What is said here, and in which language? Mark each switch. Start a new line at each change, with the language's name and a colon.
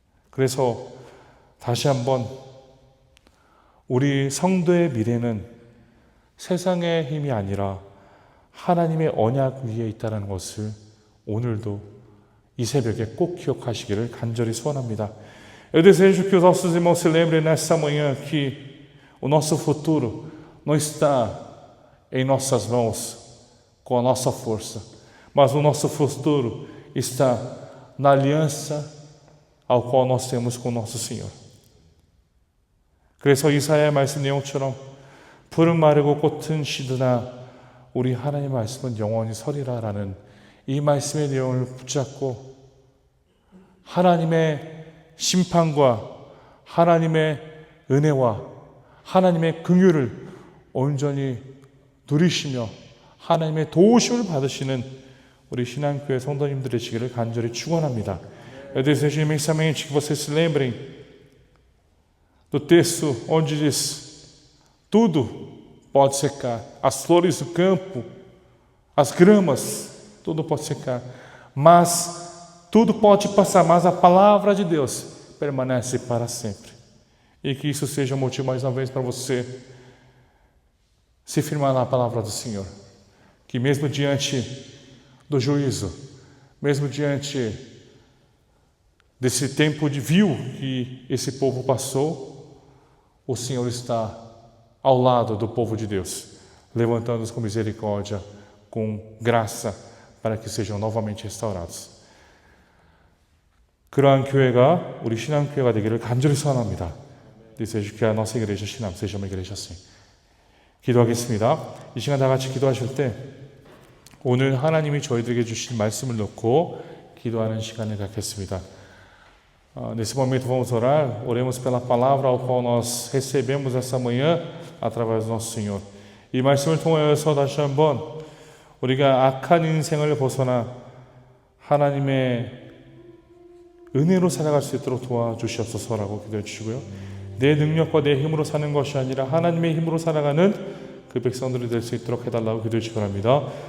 Korean: 그래서 다시 한번 우리 성도의 미래는 세상의 힘이 아니라 하나님의 언약 위에 있다는 것을 오늘도 이 새벽에 꼭 기억하시기를 간절히 소원합니다.
Portuguese: Eu desejo que os nossos irmãos se lembrem nessa manhã que o nosso futuro não está em nossas mãos com a nossa força, mas o nosso futuro está na aliança ao qual nós temos com o nosso Senhor.
Korean: 그래서 이사야의 말씀 내용처럼 푸른 마르고 꽃은 시드나 우리 하나님의 말씀은 영원히 서리라라는 이 말씀의 내용을 붙잡고 하나님의 심판과 하나님의 은혜와 하나님의 긍휼을 온전히 누리시며 하나님의 도우심을 받으시는 우리 신앙교회 성도님들 되시기를 간절히 축원합니다.
Portuguese: Eu desejo imensamente que vocês se lembrem do texto onde diz: tudo pode secar, as flores do campo, as gramas, tudo pode secar, mas tudo pode passar, mas a palavra de Deus permanece para sempre. E que isso seja um motivo mais uma vez para você se firmar na palavra do Senhor. Que mesmo diante do juízo, mesmo diante desse tempo de vil que esse povo passou, o Senhor está ao lado do povo de Deus, levantando-os com misericórdia, com graça, para que sejam novamente restaurados.
Korean: 그러한 교회가 우리 신앙교회가 되기를 간절히 소원합니다.
Portuguese: Desejo que a nossa igreja Shinam seja uma igreja assim.
Korean: 기도하겠습니다. 이 시간 다 같이 기도하실 때 오늘 하나님이 저희들에게 주신 말씀을 놓고 기도하는 시간을 갖겠습니다.
Portuguese: Nesse momento vamos orar, oremos pela palavra ao qual nós recebemos essa manhã através do nosso Senhor.
Korean: 이 말씀을 통하여서 다시 한번 우리가 악한 인생을 벗어나 하나님의 은혜로 살아갈 수 있도록 도와주시옵소서라고 기도해 주시고요. 내 능력과 내 힘으로 사는 것이 아니라 하나님의 힘으로 살아가는 그 백성들이 될 수 있도록 해달라고 기도해 주시기 바랍니다.